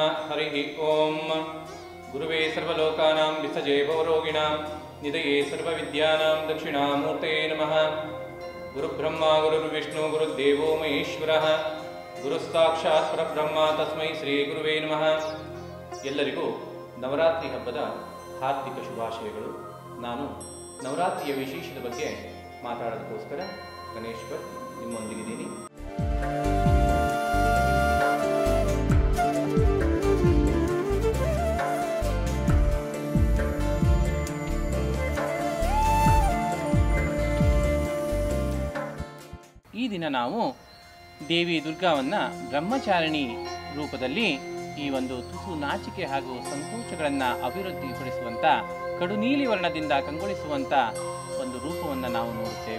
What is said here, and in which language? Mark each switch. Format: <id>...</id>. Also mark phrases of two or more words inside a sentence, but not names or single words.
<sa>हरिः ओम गुरुवे सर्वलोकानां विसजे भवरोगिणां निधये सर्वविद्यानां दक्षिणामूर्तये नमः। गुरुब्रह्मा गुरुर्विष्णु गुरुर्देवो महेश्वरः गुरुस्साक्षात् परब्रह्म तस्मै ಶ್ರೀ ಗುರುವೇ ನಮಃ।</sa> <kn>ಎಲ್ಲರಿಗೂ ನವರಾತ್ರಿ ಹಬ್ಬದ ಹಾರ್ದಿಕ ಶುಭಾಶಯಗಳು. ನಾನು ನವರಾತ್ರಿಯ ವಿಶೇಷದ ಬಗ್ಗೆ ಮಾತಾಡೋದಕ್ಕೋಸ್ಕರ ಗಣೇಶ್ವರ್ ನಿಮ್ಮೊಂದಿಗಿದ್ದೀನಿ. ಈ ದಿನ ನಾವು ದೇವಿ ದುರ್ಗಾವನ್ನು ಬ್ರಹ್ಮಚಾರಿಣಿ ರೂಪದಲ್ಲಿ ಈ ಒಂದು ತುಸು ನಾಚಿಕೆ ಹಾಗೂ ಸಂಕೋಚಗಳನ್ನು ಅಭಿವೃದ್ಧಿಪಡಿಸುವಂಥ ಕಡು ನೀಲಿ ವರ್ಣದಿಂದ ಕಂಗೊಳಿಸುವಂಥ ಒಂದು ರೂಪವನ್ನು ನಾವು ನೋಡುತ್ತೇವೆ.</kn>